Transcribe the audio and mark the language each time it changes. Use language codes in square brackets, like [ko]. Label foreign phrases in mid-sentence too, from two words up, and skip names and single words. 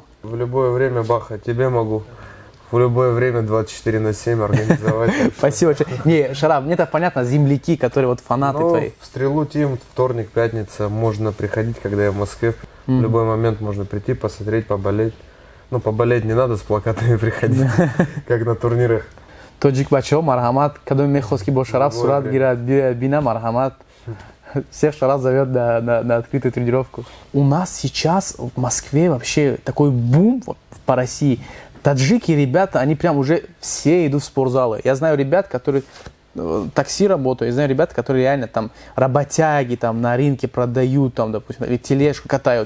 [ru] В любое время, Баха, тебе могу. В любое время 24/7 организовать. Спасибо. Не, Шараф, мне это понятно, земляки, которые вот фанаты твои. В Стрелу Тим, вторник, пятница, можно приходить, когда я в Москве. В любой момент можно прийти, посмотреть, поболеть. Ну, поболеть не надо, с плакатами приходить, как на турнирах. [tg] Тоджик бачо, мархамат, кадом мехоски бо Шараф, сурат гират, бина, мархамат. [ru] Всех Шараф зовет на открытую тренировку. У нас сейчас в Москве вообще такой бум вот, по России. Таджики, ребята, они прям уже все идут в спортзалы. Я знаю ребят, которые такси работают, я знаю ребят, которые реально там работяги там на рынке продают, там, допустим, или тележку катают.